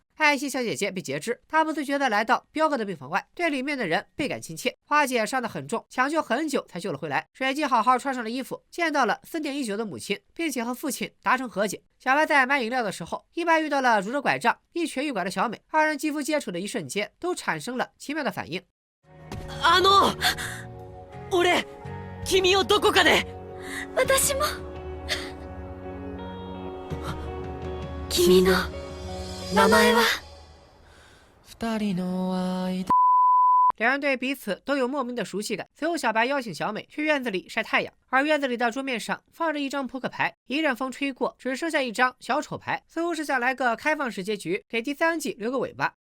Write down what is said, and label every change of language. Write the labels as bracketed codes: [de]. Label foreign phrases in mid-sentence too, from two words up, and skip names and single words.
[zh] 艾希小姐姐被截肢，她不自觉地来到彪哥的病房外，对里面的人倍感亲切。花姐伤得很重，抢救很久才救了回来。水姬好好穿上了衣服，见到了思念已久的母亲，并且和父亲达成和解。小白在买饮料的时候，意外遇到了拄着拐杖一瘸一拐的小美，二人肌肤接触的一瞬间，都产生了奇妙的反应。 [ja] 俺、君をどこかで。私も。君の名前は？ [zh] 两人对彼此都有莫名的熟悉感。随后，小白邀请小美去院子里晒太阳，而院子里的桌面上放着一张扑克牌，一阵风吹过，只剩下一张小丑牌，似乎是想来个开放式结局，给第3季留个尾巴。